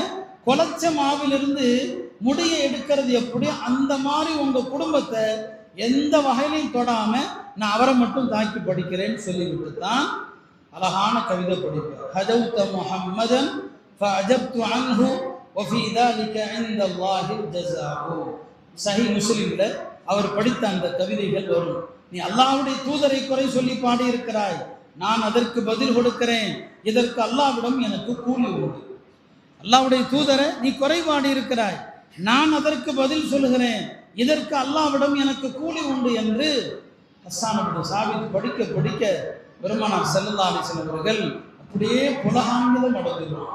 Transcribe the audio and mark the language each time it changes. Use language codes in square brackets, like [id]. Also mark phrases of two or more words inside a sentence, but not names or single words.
[ta] குலைச்ச மாவிலிருந்து முடிய எடுக்கிறது எப்படி, அந்த மாதிரி உங்க குடும்பத்தை எந்த வகையிலையும் தொடாம நான் அவரை மட்டும் தாக்கி படிக்கிறேன்னு சொல்லிவிட்டு தான் அழகான கவிதை படிப்பார். [ar] هجوت محمدا فأجبت عنه وفي ذلك عند الله الجزاء. [ta] சஹீஹ் முஸ்லிம்ல அவர் படித்த அந்த கவிதைகள் வரும். நீ அல்லாஹ்வுடைய தூதரை குறை சொல்லி பாடி இருக்கிறாய், நான் அதற்கு பதில் கொடுக்கிறேன், இதற்கு அல்லாஹ்விடம் எனக்கு கூலி உண்டு. அல்லாஹ்வுடைய தூதரை நீ குறை பாடி இருக்கிறாய், நான் அதற்கு பதில் சொல்லுகிறேன், இதற்கு அல்லாஹ்விடம் எனக்கு கூலி உண்டு என்று ஹஸ்ஸான் இப்னு சாபித் படிக்க படிக்க பெருமானார் [ar] صلى الله عليه وسلم [ta] அவர்கள் அப்படியே புலகாங்கிதம் அடைஞ்சிருவார்.